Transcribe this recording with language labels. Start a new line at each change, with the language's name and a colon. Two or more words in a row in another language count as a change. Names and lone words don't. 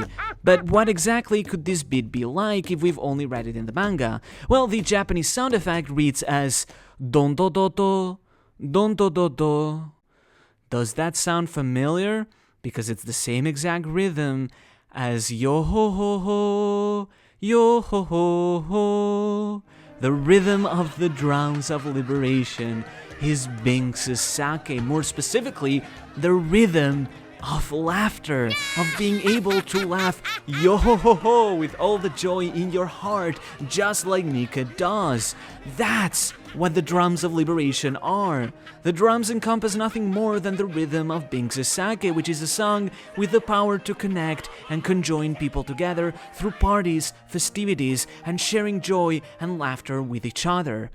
English: But what exactly could this beat be like if we've only read it in the manga? Well, the Japanese sound effect reads as don do do do, don do do do. Does that sound familiar? Because it's the same exact rhythm as yo ho ho ho, yo ho ho ho. The rhythm of the drums of liberation is Binks' sake, more specifically, the rhythm of laughter, of being able to laugh yo ho ho ho with all the joy in your heart, just like Nika does. That's what the drums of liberation are. The drums encompass nothing more than the rhythm of Binks' sake, which is a song with the power to connect and conjoin people together through parties, festivities, and sharing joy and laughter with each other.